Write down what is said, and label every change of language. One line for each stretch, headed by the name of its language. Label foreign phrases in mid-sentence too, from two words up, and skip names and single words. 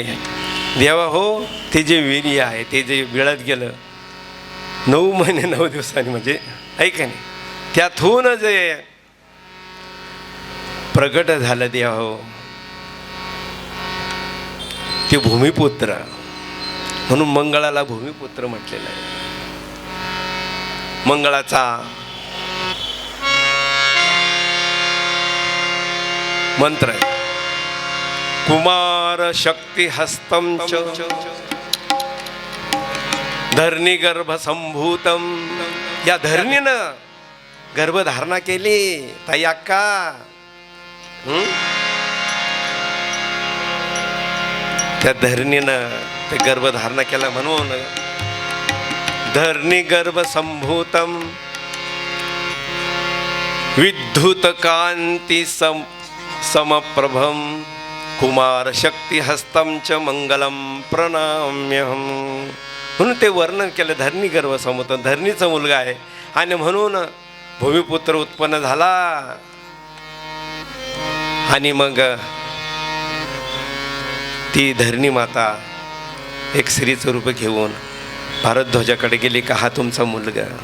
Marathi: देवा हो, ते जे वीर्य आहे ते जे बिळात गेलं 9 महिने 9 दिवसांनी, म्हणजे आहे का नाही, त्यातून जे प्रगट झालं देवा हो ते भूमिपुत्र. म्हणून मंगळाला भूमिपुत्र म्हटलेलं आहे. मंगळाचा मंत्र आहे
Sanskrit: कुमार शक्ती हस्तम च धरणी गर्भ संभूतम.
Marathi: या धरणीनं गर्भधारणा केली ताई अक्का. त्या धरणीनं ते गर्भधारणा केला म्हणून
Sanskrit: धरणी गर्भ संभूतम विद्युत कांती समप्रभम कुमार शक्ती हस्तम च मंगलम प्रणाम्यहम.
Marathi: म्हणून ते वर्णन केलं.
Sanskrit: धरणी गर्भ संभूत,
Marathi: धरणीचा मुलगा आहे आणि म्हणून भूमिपुत्र उत्पन्न झाला. आणि मग ती धरणी माता एक स्त्रीचं रूप घेऊन भारद्वाजाकडे गेली का हा तुमचा मुलगा.